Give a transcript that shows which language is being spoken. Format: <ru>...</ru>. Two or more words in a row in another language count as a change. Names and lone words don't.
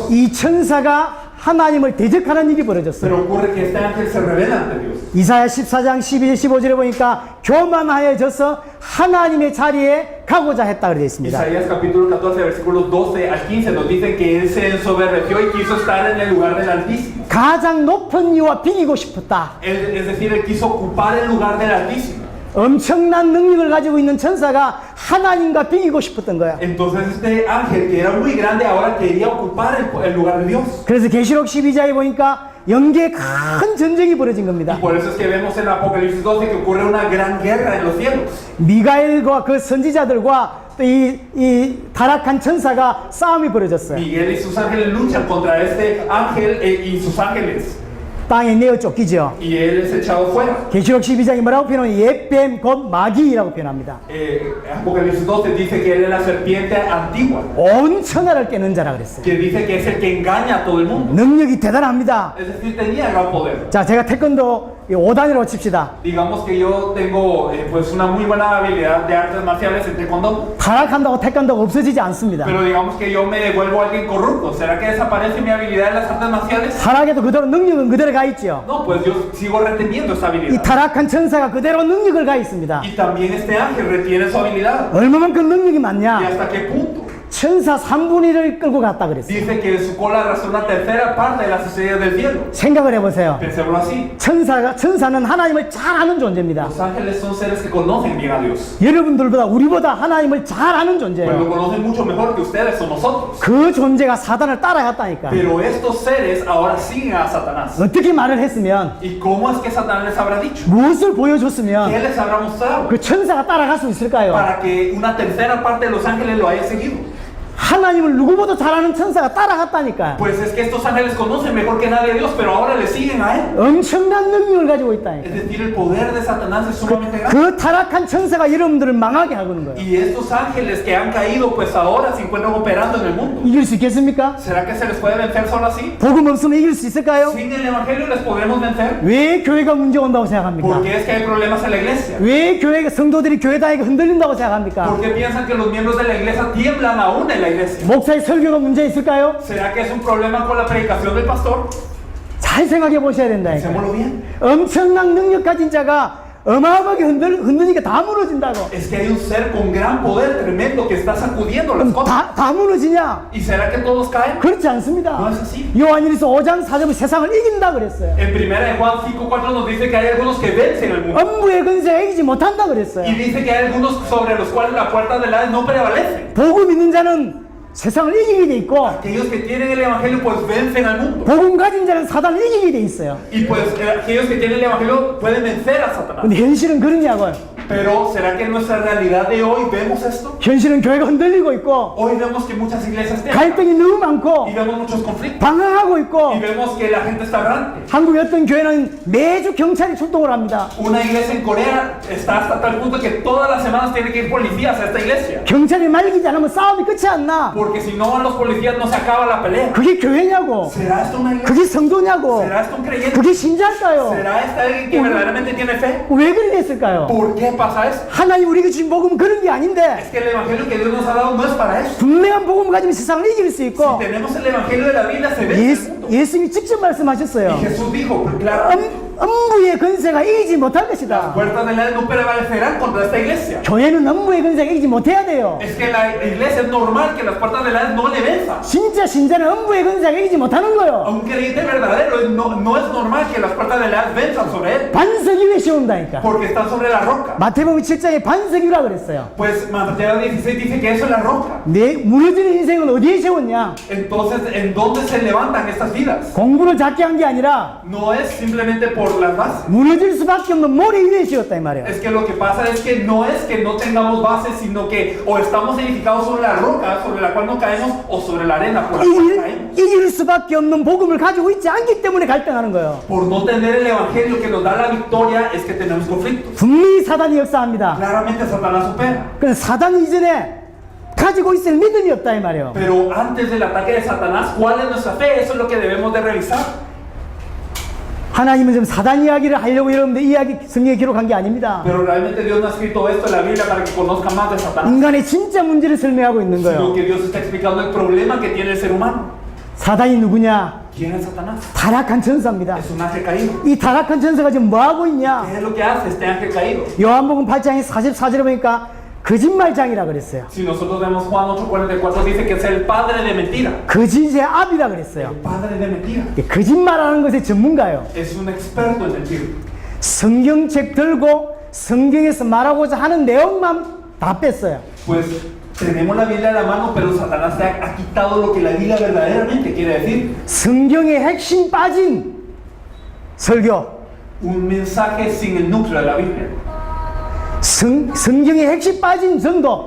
<ko>이 천사가 하나님을 대적하는 일이 벌어졌어요.</ko> <es>Pero ocurre que este ángel se revela ante Dios.</es> <ko>이사야 14장 12절 15절에 보니까 교만하여져서 하나님의 자리에 가고자 했다 그러어 있습니다.</ko> <es>Isaías capítulo 14 versículos 12 al 15 nos dice que él se ensoberbeció y quiso estar en el lugar del Altísimo.</es> <ko>가장 높은 이와 비기고 싶었다.</ko> <es>Es decir, él quiso ocupar el lugar del Altísimo.</es> <ko>엄청난 능력을 가지고 있는 천사가 하나님과 비기고 싶었던 거야.</ko> <es>Entonces este ángel que era muy grande ahora quería ocupar el lugar de Dios.</es> <ko>그래서 계시록 12장에 보니까 영계에 큰 전쟁이 벌어진 겁니다.</ko> <es>Y por eso es que vemos en Apocalipsis 12 que ocurre una gran guerra en los cielos.</es> <ko>미가엘과 그 선지자들과 또 이 타락한 천사가 싸움이 벌어졌어요.</ko> <es>Miguel y sus ángeles luchan contra este ángel y sus ángeles.</es> <ko>땅에 내어 쫓기죠.</ko> <es>Y él es echado fuera.</es> <ko>계시록 12장이 뭐라고 표현하면 옛뱀 곧 마귀라고 표현합니다.</ko> <es>Apocalipsis 12 dice que él es la serpiente antigua,</es> <ko>온 천하를 깨는 자라 그랬어요.</ko> <es>que dice que es el que engaña a todo el mundo.</es> <ko>능력이 대단합니다.</ko> <es>Es decir, tenía gran poder.</es> <ko>자, 제가 태권도 5단이라고 칩시다.</ko> <es>Digamos que yo tengo pues una muy buena habilidad de artes marciales en taekwondo,</es> <ko>타락한다고 태권도가 없어지지 않습니다.</ko> <es>pero digamos que yo me vuelvo alguien corrupto. ¿Será que desaparece mi habilidad en las artes marciales?</es> <ko>타락해도 그대로 능력은 그대로 가 있죠.</ko> <es>No, pues yo sigo reteniendo esa</es> <ko>이</ko> <es>habilidad.</es> <ko>타락한 천사가 그대로 능력을 가 있습니다.</ko> <es>Y también este ángel retiene su habilidad.</es> <ko>얼마만큼 능력이</ko> <es>¿Y</es> <ko>많냐?</ko> <es>hasta qué punto?</es> <ko>천사 3분의 1을 끌고 갔다 그랬어요.</ko> <es>Dice que su cola arrastró una tercera parte de las estrellas del cielo.</es> <ko>생각을 해보세요.</ko> <es>Pensémoslo así.</es> <ko>천사는 하나님을 잘 아는 존재입니다.</ko> <es>Los ángeles son seres que conocen bien a Dios.</es> <ko>여러분들보다 우리보다 하나님을 잘 아는</ko> <es>Pues lo</es> <ko>존재예요.</ko> <es>conocen mucho mejor que ustedes o nosotros.</es> <ko>그 존재가 사단을 따라갔다니까.</ko> <es>Pero estos seres ahora siguen a Satanás.</es> <ko>어떻게 말을 했으면,</ko> <es>¿Y cómo es que Satanás les habrá dicho?</es> <ko>무엇을</ko> <es>¿Qué</es> <ko>보여줬으면</ko> <es>les habrá mostrado?</es> <ko>그 천사가 따라갈 수 있을까요?</ko> <es>Para que una tercera parte de los ángeles lo haya seguido.</es> <ko>하나님을 누구보다 잘 아는 천사가 따라갔다니까.</ko> <es>Pues es que estos ángeles conocen mejor que nadie a Dios, pero ahora le siguen a él.</es> <ko>엄청난 능력을 가지고 있다니까.</ko> <es>Es decir, el poder de Satanás es sumamente grande.</es> <ko>그 타락한 천사가 여러분들을 망하게 하는 거예요.</ko> <es>Y estos ángeles que han caído, pues ahora se encuentran operando en el mundo.</es> <ko>이길 수 있겠습니까?</ko> <es>¿Será que se les puede vencer solo así?</es> <ko>복음 없으면 이길 수 있을까요?</ko> <es>Sin el evangelio les podremos vencer.</es> <ko>왜 교회가 문제 온다고 생각합니까?</ko> <es>Porque es que hay problemas en la iglesia.</es> <ko>왜 교회가 성도들이 교회 다니고 흔들린다고 생각합니까?</ko> <es>Porque piensan que los miembros de la iglesia tiemblan aún en la iglesia.</es> <ko>목사의 설교가 문제 있을까요?</ko> <es>¿Será que es un problema con la predicación del pastor?</es> <ko>잘 잘 생각해 보셔야 된다니까.</ko> <es>Pensémoslo bien.</es> <ko>엄청난 능력 가진 자가 어마어마하게 흔드니까 다 무너진다고.</ko> <es>Es que hay un ser con gran poder tremendo que está sacudiendo las</es> <ko>그럼</ko> <es>cosas.</es> <ko>다 무너지냐?</ko> <es>¿Y será que todos caen?</es> <ko>그렇지 않습니다.</ko> <es>No es así.</es> <ko>요한일서 5장 4절은 세상을 이긴다 그랬어요.</ko> <es>En primera de Juan 5:4 nos dice que hay algunos que vencen el mundo.</es> <ko>엄부의 근세가 이기지 못한다 그랬어요.</ko> <es>Y dice que hay algunos sobre los cuales la puerta del Hades no prevalece.</es> <ko>복음 있는 자는 세상을 이기게 돼 있고</ko> <es>Aquellos que tienen el evangelio pues vencen al mundo.</es> <ko>복음 가진 자는 사단을 이기게 돼 있어요.</ko> <es>Y pues aquellos que tienen el evangelio pueden vencer a Satanás.</es> <ko>근데 현실은 그러냐고요.</ko> <es>Pero ¿será que en nuestra realidad de hoy vemos esto?</es> <ko>현실은 교회가 흔들리고 있고</ko> <es>Hoy vemos que muchas iglesias tienen</es> <ko>갈등이 너무 많고</ko> <es>y vemos muchos conflictos</es> <ko>방황하고 있고</ko> <es>y vemos que la gente está errante.</es> <ko>한국의 어떤 교회는 매주 경찰이 출동을 합니다.</ko> <es>Una iglesia en Corea está hasta tal punto que todas las semanas tiene que ir policías a esta iglesia.</es> <ko>경찰이 말리지 않으면 싸움이 끝이 안 나.</ko> <es>Porque si no van los policías no se acaba la pelea.</es> <ko>그게 교회냐고.</ko> <es>¿Será esto una iglesia?</es> <ko>그게 성도냐고.</ko> <es>¿Será esto un creyente?</es> <ko>그게 신자일까요?</ko> <es>¿Será esta alguien que verdaderamente tiene fe?</es> <ko>왜 그리 됐을까요?</ko> <es>¿Por qué pasa esto?</es> <ko>하나님 우리가 주신 복음은 그런 게 아닌데</ko> <es>Es que el evangelio que Dios nos ha dado no es para eso.</es> <ko>분명한 복음을 가지면 세상을 이길 수</ko> <es>Si</es> <ko>있고</ko> <es>tenemos el evangelio de la Biblia se vence el mundo.</es> <ko>예수님이 직접 말씀하셨어요.</ko> <es>Y Jesús dijo, pues, claro,</es> <ko>음부의 근세가 이기지 못할</ko> <es>las</es> <ko>것이다.</ko> <es>puertas del Hades no prevalecerán contra esta iglesia.</es> <ko>교회는 음부의 근세가 이기지 못해야 돼요.</ko> <es>Es que la iglesia es normal que las puertas del Hades no le venzan.</es> <ko>진짜 신자는 음부의 근세가 이기지 못하는</ko> <es>A</es> <ko>거예요.</ko> <es>un creyente verdadero no es normal que las puertas del Hades venzan sobre él.</es> <ko>반석 위에 씌운다니까.</ko> <es>Porque están sobre la roca.</es> <ko>마태복음 7장에 반석 위라 그랬어요.</ko> <es>Pues Mateo 16 dice que eso es la roca.</es> <ko>내 무너지는 인생은 어디에 세웠냐?</ko> <es>Entonces, ¿en dónde se levantan estas vidas?</es> <ko>공부를 작게 한 게 아니라</ko> <es>No es simplemente por las bases.</es> <ko>무너질 수밖에 없는 모래 위에 씌웠다 이 말이에요.</ko> <es>Es que lo que pasa es que no tengamos bases, sino que o estamos edificados sobre la roca, sobre la cual no caemos, o sobre la arena por la cual caemos.</es> <ko>이길 수밖에 없는 복음을 가지고 있지 않기 때문에 갈등하는 거예요.</ko> <es>Por no tener el evangelio que nos da la victoria es que tenemos conflictos.</es> <ko>분명히 사단이 역사합니다.</ko> <es>Claramente Satanás opera.</es> <ko>근데 사단 이전에 가지고 있을 믿음이 없다 이 말이에요.</ko> <es>Pero antes del ataque de Satanás, ¿cuál es nuestra fe? Eso es lo que debemos de revisar.</es> <ko>하나님은 지금 사단 이야기를 하려고 여러분들 이야기 성경에 기록한 게 아닙니다.</ko> <es>Pero realmente Dios no ha escrito esto en la Biblia para que conozcan más de Satanás,</es> <ko>인간의 진짜 문제를 설명하고 있는</ko> <es>sino</es> <ko>거예요.</ko> <es>que Dios está explicando el problema que tiene el ser humano.</es> <ko>사단이 누구냐?</ko> <es>¿Quién es Satanás?</es> <ko>타락한 천사입니다.</ko> <es>Es un ángel caído.</es> <ko>이 타락한 천사가 지금 뭐 하고 있냐?</ko> <es>¿Qué es lo que hace este ángel caído?</es> <ko>요한복음 8장의 44절에 보니까 거짓말장이라 그랬어요.</ko> <es>Si nosotros vemos Juan 8:44 dice que es el padre de mentira.</es> <ko>거짓의 ab이라 그랬어요.</ko> <es>Padre de mentira.</es> <ko>거짓말하는 것의 전문가예요.</ko> <es>Es un experto en mentir.</es> <ko>성경책 들고 성경에서 말하고자 하는 내용만 다 뺐어요.</ko> <es>Pues tenemos la Biblia en la mano, pero Satanás ha quitado lo que la Biblia verdaderamente quiere decir.</es> <ko>성경의 핵심 빠진 설교,</ko> <es>Un mensaje sin el núcleo de la Biblia.</es> <ko>성경의 핵심 빠진 전도,</ko>